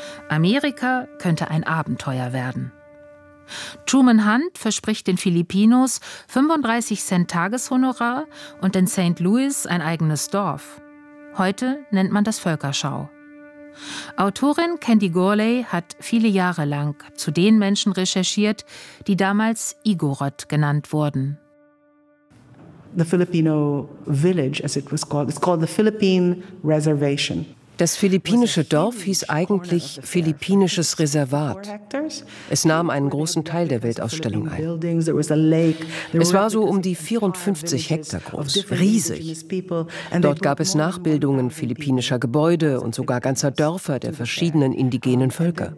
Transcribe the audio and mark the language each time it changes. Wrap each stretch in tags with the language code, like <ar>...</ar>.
<de>Amerika könnte ein Abenteuer werden. Truman Hunt verspricht den Filipinos 35 Cent Tageshonorar und in St. Louis ein eigenes Dorf. Heute nennt man das Völkerschau. Autorin Candy Gourlay hat viele Jahre lang zu den Menschen recherchiert, die damals Igorot genannt wurden.</de> <en>The Filipino village, as it was called, it's called the Philippine Reservation.</en> <de>Das philippinische Dorf hieß eigentlich Philippinisches Reservat. Es nahm einen großen Teil der Weltausstellung ein. Es war so um die 54 Hektar groß, riesig. Dort gab es Nachbildungen philippinischer Gebäude und sogar ganzer Dörfer der verschiedenen indigenen Völker.</de>